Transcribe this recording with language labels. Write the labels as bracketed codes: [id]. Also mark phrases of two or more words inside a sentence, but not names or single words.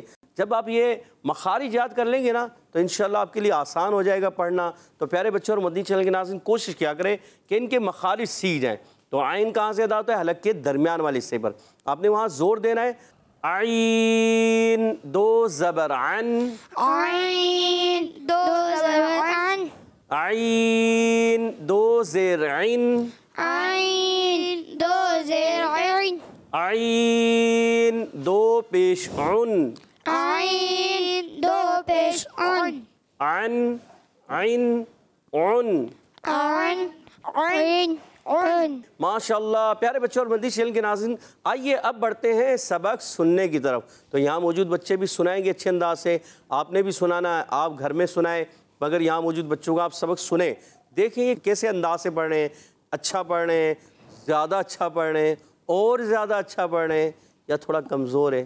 [ur] جب آپ یہ مخارج یاد کر لیں گے نا، تو انشاءاللہ آپ کے لیے آسان ہو جائے گا پڑھنا. تو پیارے بچوں اور مدنی چینل کے ناظرین کوشش کیا کریں کہ ان کے مخارج سیکھ جائیں. تو عین کہاں سے ادا ہوتا ہے؟ حلق کے درمیان والے حصے پر. آپ نے وہاں زور دینا ہے. عین دو زبر عن، عین دو زبر عن، عین دو زیر عن، عین دو زیر عین، عین دو پیش عن، عین دو پیش عن، عن عن عن. عن عین عن. ماشاءاللہ. پیارے بچوں اور مدنی چینل کے ناظرین، آئیے اب بڑھتے ہیں سبق سننے کی طرف. تو یہاں موجود بچے بھی سنائیں گے اچھے انداز سے. آپ نے بھی سنانا ہے، آپ گھر میں سنائیں، مگر یہاں موجود بچوں کو آپ سبق سنیں. دیکھیں یہ کیسے انداز سے پڑھ رہے ہیں. اچھا پڑھ رہے ہیں، زیادہ اچھا پڑھ رہے ہیں، اور زیادہ اچھا پڑھ رہے ہیں، یا تھوڑا کمزور ہے.